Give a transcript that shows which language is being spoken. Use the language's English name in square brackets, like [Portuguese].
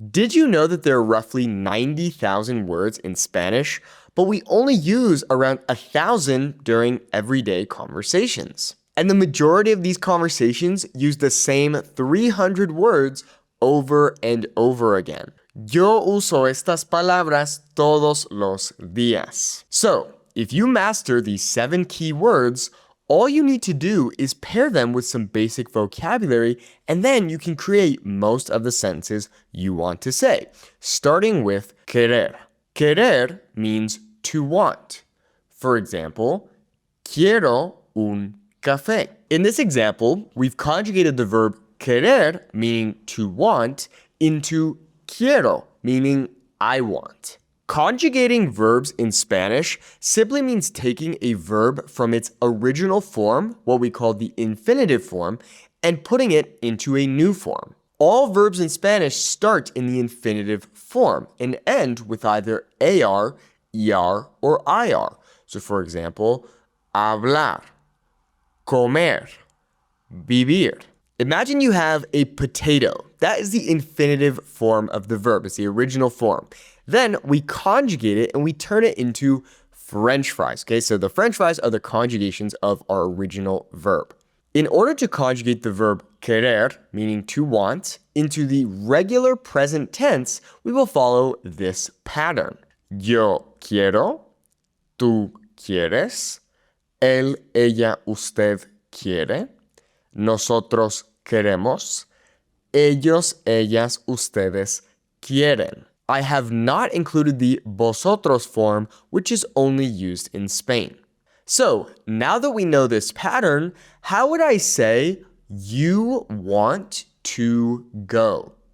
[English] Did you know that there are roughly 90,000 words in Spanish, but we only use around 1,000 during everyday conversations? And the majority of these conversations use the same 300 words over and over again. [Spanish] Yo uso estas palabras todos los días. [English] So, if you master these 7 key words, all you need to do is pair them with some basic vocabulary, and then you can create most of the sentences you want to say, starting with querer. Querer means to want. For example, [Spanish] quiero un café. [English] In this example, we've conjugated the verb querer, meaning to want, into quiero, meaning I want. Conjugating verbs in Spanish simply means taking a verb from its original form, what we call the infinitive form, and putting it into a new form. All verbs in Spanish start in the infinitive form and end with either AR, ER, or IR. So for example, hablar, comer, vivir. Imagine you have a potato. That is the infinitive form of the verb. It's the original form. Then we conjugate it and we turn it into French fries. Okay, so the French fries are the conjugations of our original verb. In order to conjugate the verb querer, meaning to want, into the regular present tense, we will follow this pattern. [Spanish] Yo quiero, tú quieres, él, ella, usted quiere, nosotros queremos, ellos, ellas, ustedes quieren. [English] I have not included the vosotros form, which is only used in Spain. So, now that we know this pattern, how would I say you want to go?